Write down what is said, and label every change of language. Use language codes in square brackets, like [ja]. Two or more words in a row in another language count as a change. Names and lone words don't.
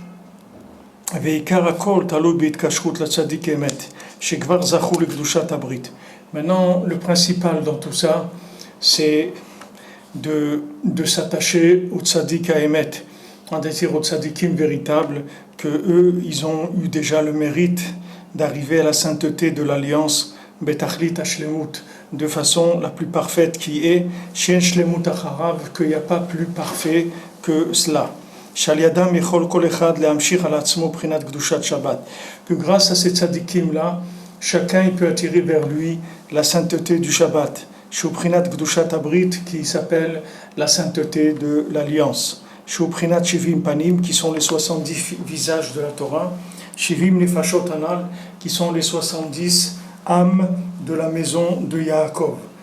[fr] Maintenant, le principal dans tout ça, c'est de s'attacher au [he] צדיק האמת, [fr] c'est-à-dire aux tzaddikim véritables, que eux, ils ont eu déjà le mérite d'arriver à la sainteté de l'alliance [he] בתכלית השלמות, [fr] de façon la plus parfaite qui est [he] שאין שלמות אחריו, [fr] qu'il n'y a pas plus parfait que cela. Que grâce à ces tzadikim là, chacun peut attirer vers lui la sainteté du Shabbat, qui s'appelle la sainteté de l'alliance, qui sont les 70 visages de la Torah, [he] שבעים נפשות אנל, [fr] qui sont les 70 âmes de la maison de Yaakov.